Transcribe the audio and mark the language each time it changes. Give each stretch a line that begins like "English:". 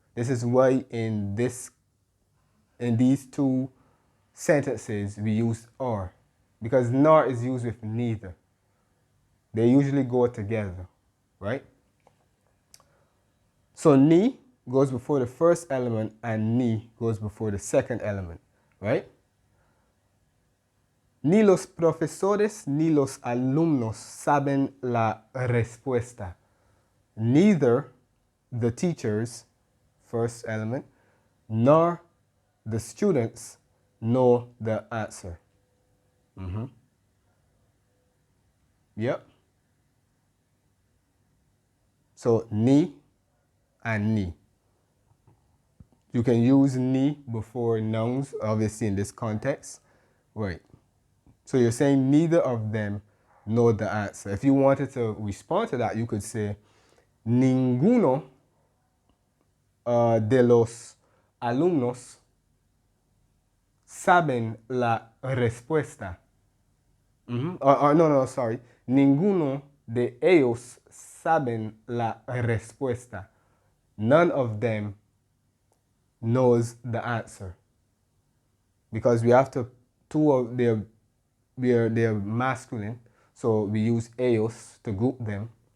English: This is why in these two sentences we use or, because nor is used with neither. They usually go together, right? So ni goes before the first element and ni goes before the second element, right?
Spanish: Ni los profesores ni los alumnos saben la respuesta.
English: Neither the teachers, first element, nor the students know the answer. Yep. So ni and ni. You can use ni before nouns, obviously in this context. Right. So you're saying neither of them know the answer. If you wanted to respond to that, you could say,
Spanish: ninguno de los alumnos saben la respuesta.
English: No, sorry.
Spanish: Ninguno de ellos saben la respuesta.
English: None of them knows the answer. Because we have to, they're masculine, so we use ellos to group them.